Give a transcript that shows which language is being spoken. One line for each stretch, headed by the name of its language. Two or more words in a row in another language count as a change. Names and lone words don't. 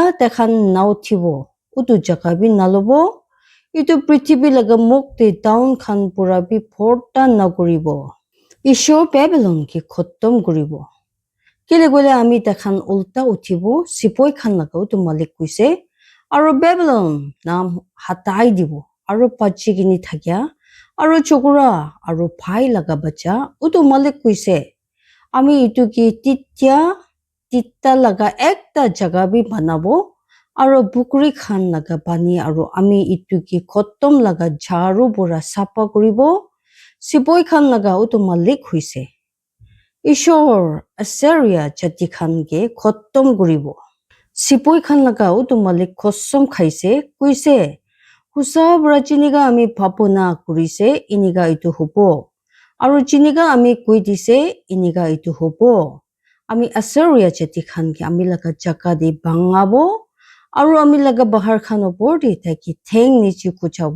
Naga Pidgin: takhan nau thibo utu jaga bi nalobo itu prithvi laga mukte town khan pura bi phorta na kuribo ishor Babylon ki khottom kuribo kele gole ami takhan ulta uthibo sipoi khan laga utu malik kuise aro Babylon nam hatai dibo aro pachi gini thakya aro chokura aro phai laga bacha utu malik kuise ami itu ki titta laga ekta jaga bi banabo Aro bukuri khan laga pani aro ami itu ki khotom laga jharu pura sapa kuribo sipoi khan laga utu malik huise ishor Assyria jati khan ke khotom kuribo sipoi khan laga utu malik khosom khaise kuise husa bra chiniga ami bhabona kurise iniga itu hobo aro chiniga ami koi dise iniga itu hobo ami Assyria jati khan ke ami laga jaka de bangabo aro ami laga bahar khan opor de taki theng nichi kuchabo